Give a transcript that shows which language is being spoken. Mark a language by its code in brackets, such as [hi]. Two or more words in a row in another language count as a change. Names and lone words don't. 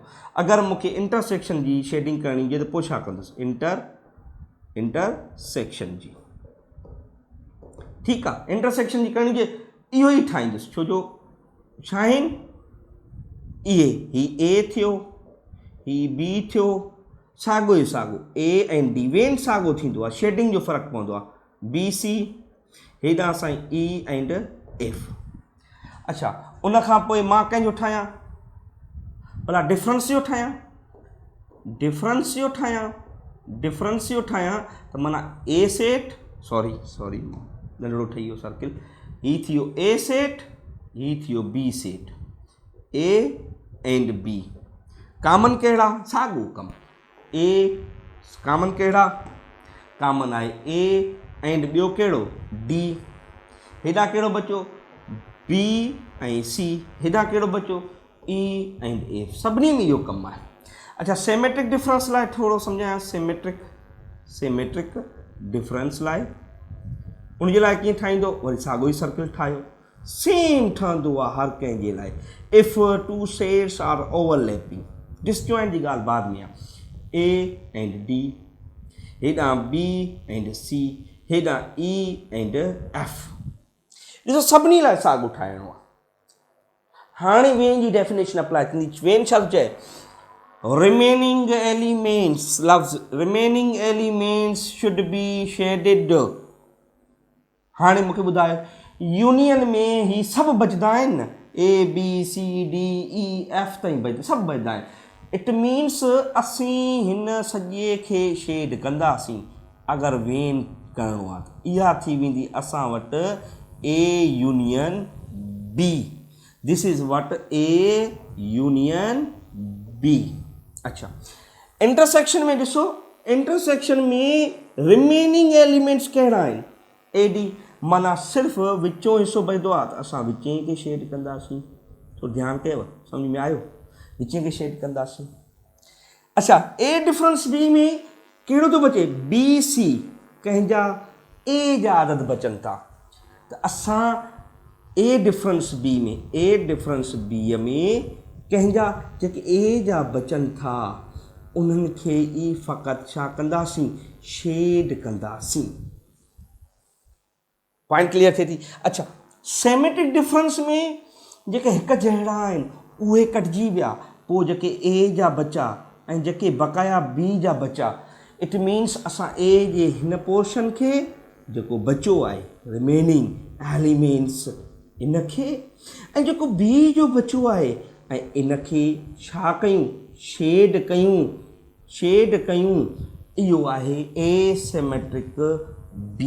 [sd] अगरि मूंखे इंटरसेक्शन जी शेडिंग करणी हुजे त पोइ छा कंदुसि, इंटरसेक्शन जी, ठीकु आहे, इंटरसेक्शन जी करणी हुजे इहो ई ठाहींदुसि, छो जो छा आहिनि इहे, ही ए थियो, ही बी थियो, साॻियो ई साॻियो ए ऐं डी वेन साॻियो थींदो आहे, शेडिंग जो फ़र्क़ु पवंदो आहे, बी सी हेॾां असां [en] E and F. [sd] अच्छा उन खां पोइ मां कंहिंजो ठाहियां, भला डिफरेंस जो ठाहियां, डिफरेंस जो ठाहियां त माना [en] A set, [sd] सॉरी नंढड़ो ठही वियो सर्किल, ही थियो ए सेट, ही थियो [en] B set, A and B common [sd] कहिड़ा, साॻियो कमु, [en] A common [sd] कहिड़ा, कामन आहे ए एंड ॿियो कहिड़ो डी, हेॾां कहिड़ो बचो बी ऐं सी, हेॾां कहिड़ो बचो [en] E and F, [sd] सभिनी में इहो कमु आहे। अच्छा [en] symmetric difference [sd] लाइ थोरो सम्झायां, [en] symmetric difference [sd] लाइ उनजे लाइ कीअं ठाहींदो, वरी साॻियो ई सर्किल ठाहियो, सेम ठहंदो आहे हर कंहिंजे लाइ। [en] if two sets are overlapping, [sd] डिसजॉइंट जी ॻाल्हि बाद में आहे, [en] A and D, [sd] हेॾां [en] B and C, [sd] हेॾां [en] E and F, [sd] ॾिसो सभिनी लाइ साॻियो ठाहिणो आहे। हाणे वेन जी डेफिनेशन अप्लाई थींदी, वेन छा थो चए, [en] remaining elements, [sd] लफ्ज़ [en] remaining elements should be shaded. [sd] हाणे मूंखे ॿुधायो यूनियन में ही सभु बचंदा आहिनि न, ए बी सी डी ई एफ ताईं बचंदा, सभु बचंदा आहिनि, [en] it means [sd] असीं हिन सॼे खे शेड कंदासीं अगरि वेन करिणो आहे त इहा थी वेंदी असां वटि [en] A union B, this is what A union B. [sd] अच्छा इंटरसेक्शन में ॾिसो, इंटरसेक्शन में [en] remaining elements [sd] कहिड़ा आहिनि, ए डी, माना सिर्फ़ु विचों हिसो बचंदो आहे त असां विचें खे शेड कंदासीं, थोरो ध्यानु कयव, सम्झ में आयो, विचें खे शेड कंदासीं। अच्छा [en] A difference B [sd] में कहिड़ो थो बचे, बी सी, कंहिंजा ए जा अदद बचनि था त असां [en] A difference B [sd] में कंहिंजा जेके ए जा बचनि था उन्हनि खे ई फ़क़ति छा कंदासीं, शेड कंदासीं। [en] point clear [sd] थिए थी। अच्छा [en] symmetric difference [sd] में जेके हिकु जहिड़ा आहिनि उहे कटिजी विया, पोइ जेके ए जा बचा ऐं जेके बक़ाया बी जा बचा, [en] it means [sd] असां ए जे हिन पोर्शन खे जेको बचियो आहे [en] remaining elements [sd] इनखे, ऐं जेको बी जो बचियो आहे ऐं इनखे छा कयूं, शेड कयूं, इहो आहे [en] A symmetric B.